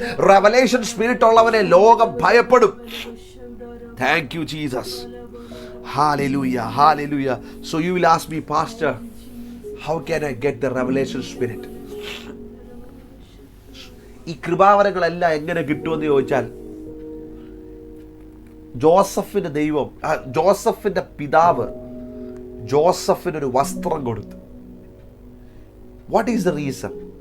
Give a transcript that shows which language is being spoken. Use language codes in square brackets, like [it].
[ml] Revelation spirit ഉള്ളവനെ ലോകം ഭയപ്പെടും. [en] Thank you, Jesus. Hallelujah, hallelujah. So you will ask me, Pastor, how can I get the revelation spirit? [ml] ഈ കൃപാവരങ്ങളെല്ലാം എങ്ങനെ കിട്ടുമെന്ന് ചോദിച്ചാൽ, ജോസഫിന്റെ ദൈവം, ജോസഫിന്റെ പിതാവ് ജോസഫിനൊരു വസ്ത്രം കൊടുത്തു. [en] What is the reason?